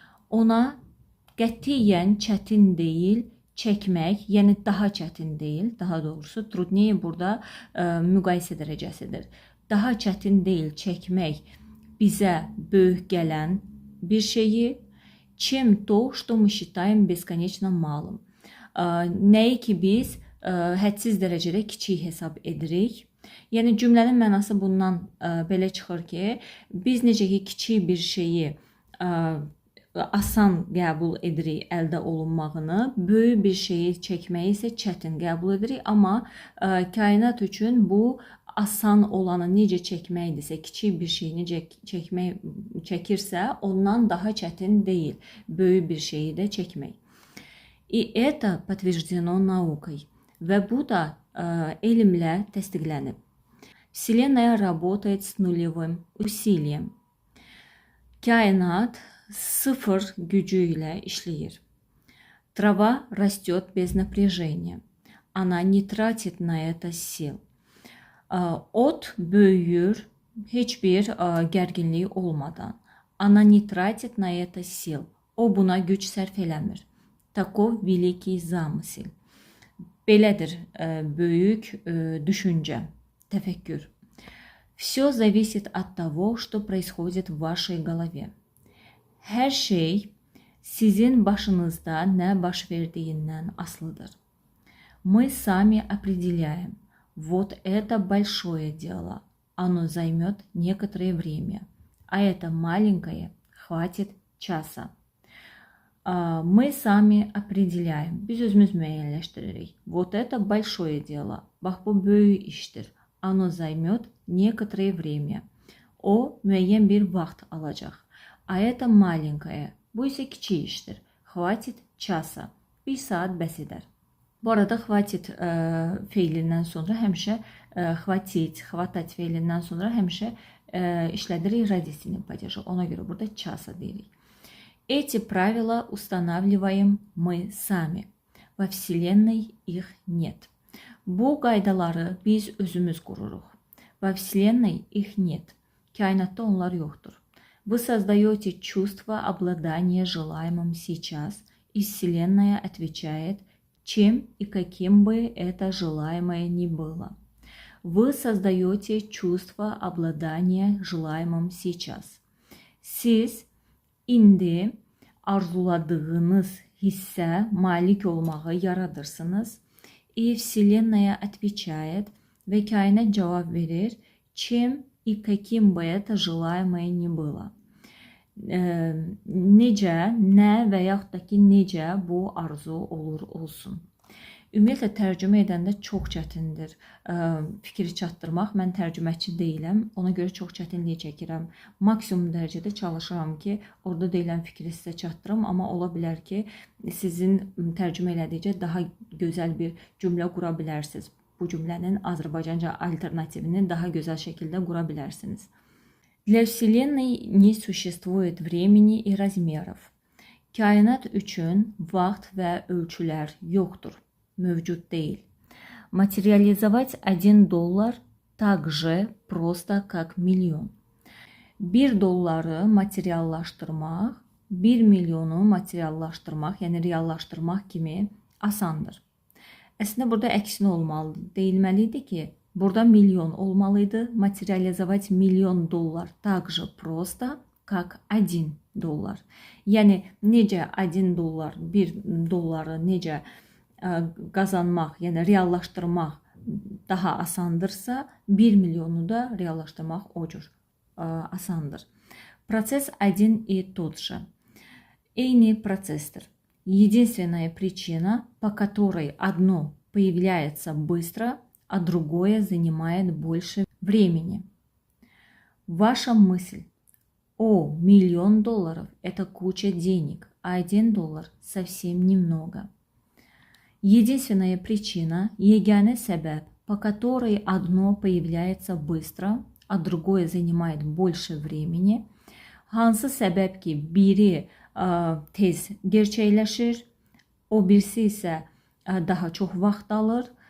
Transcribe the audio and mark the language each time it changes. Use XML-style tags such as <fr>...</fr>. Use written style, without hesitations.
<az>Ona qətiyyən çətin deyil çəkmək, yəni daha çətin deyil, daha doğrusu trudneye burada müqayisə dərəcəsidir. Daha çətin deyil çəkmək bizə böyük gələn bir şeyi,</az> <ru>чем то, что мы считаем бесконечно малым.</ru> <az>Nəyi ki biz hədsiz dərəcədə kiçik hesab edirik. Yəni cümlənin mənası bundan belə çıxır ki, biz necə ki kiçik bir şeyi asan qəbul edirik əldə olunmağını, böyük bir şeyi çəkməyi isə çətin qəbul edirik, amma kainat üçün bu asan olanı necə çəkməkdirsə, kiçik bir şeyi necə çəkirsə, ondan daha çətin deyil böyük bir şeyi də çəkmək.</az> <ru>И это подтверждено наукой.</ru> <az>Və bu da elmlə təsdiqlənib.</az> <ru>Вселенная работает с нулевым усилием.</ru> <az>Kainat sıfır gücü ilə işləyir.</az> <ru>Трава растет без напряжения. Она не tратит на это сил.</ru> <az>Ot böyüyür heç bir gərginlik olmadan.</az> <ru>Она не tratит на это сил.</ru> <az>O buna güc sərf eləmir.</az> <ru>Таков великий замысел.</ru> <az>Belədir böyük düşüncə, təfəkkür.</az> <ru>Все зависит от того, что происходит в вашей голове.</ru> <az>Hər şey sizin başınızda nə baş verdiyindən asılıdır.</az> <ru>Мы сами определяем. Вот это большое дело. Оно займет некоторое время. А это маленькое хватит часа. Мы сами определяем.</ru> <az>Biz özümüz müəyyənləşdiririk.</az> <ru>Вот это большое дело.</ru> <az>Bax bu böyük işdir.</az> <ru>Оно займет некоторое время.</ru> <az>O müəyyən bir vaxt alacaq.</az> <ru>А это маленькое.</ru> <az>Bu isə kiçik işdir.</az> <ru>Хватит часа.</ru> <az>Bir saat bəs edər. Bu arada xvatit feilindən sonra həmişə xvatat feilindən sonra həmişə işlədirik radisinin падежи. Ona görə burada часа deyirik.</az> <ru>Эти правила устанавливаем мы сами. Во Вселенной их нет.</ru> <az>Bu qaydaları biz özümüz qururuq.</az> <ru>Во Вселенной их нет.</ru> <az>Kainatda onlar yoxdur.</az> <ru>Вы создаете чувство обладания желаемым сейчас, и Вселенная отвечает, чем и каким бы это желаемое ни было. Вы создаете чувство обладания желаемым сейчас.</ru> <az>Siz indi arzuladığınız hissə malik olmağı yaradırsınız.</az> <ru>И Вселенная отвечает,</ru> <az>və kainat cavab verir,</az> <ru>чем и каким бы это желаемое ни было.</ru> <az>Necə, nə və yaxud da ki, necə bu arzu olur olsun. Ümumiyyətlə tərcümə edəndə çox çətindir fikri çatdırmaq. Mən tərcüməçi deyiləm, ona görə çox çətinlik çəkirəm. Maksimum dərəcədə çalışıram ki, orada deyilən fikri sizə çatdırım, amma ola bilər ki, sizin tərcümə elədikcə daha gözəl bir cümlə qura bilərsiniz. Bu cümlənin Azərbaycanca alternativini daha gözəl şəkildə qura bilərsiniz.</az> <ru>Для Вселенной не существует времени и размеров.</ru> <az>Kainat üçün vaxt və ölçülər yoxdur, mövcud deyil.</az> <ru>Материализовать $1 так же просто, как миллион.</ru> <az>1 dolları materiallaşdırmaq, 1 milyonu materiallaşdırmaq, yəni reallaşdırmaq kimi asandır. Əslində burada əksinə olmalıdır. Deyilməlidir ki, burada milyon olmalıydı.</az> <ru>Materializовать $1 000 так же просто, как $1.</ru> <az>Yəni necə $1, 1 dolları necə qazanmaq, yəni reallaşdırmaq daha asandırsa, 1 milyonu da reallaşdırmaq o cür asandır.</az> <ru>Процесс один и тот же.</ru> <az>Eyni prosesdir.</az> <ru>Единственная причина, по которой одно появляется быстро, а другое занимает больше времени. Ваша мысль: о, $1 000 – это куча денег, а $1 совсем немного. Единственная причина,</ru> <az>yegane səbəb,</az> <ru>по которой одно появляется быстро, а другое занимает больше времени.</ru> <az>Hansı səbəb ki, biri tez gerçəkləşir, o birisi isə daha çox vaxt alır.</az>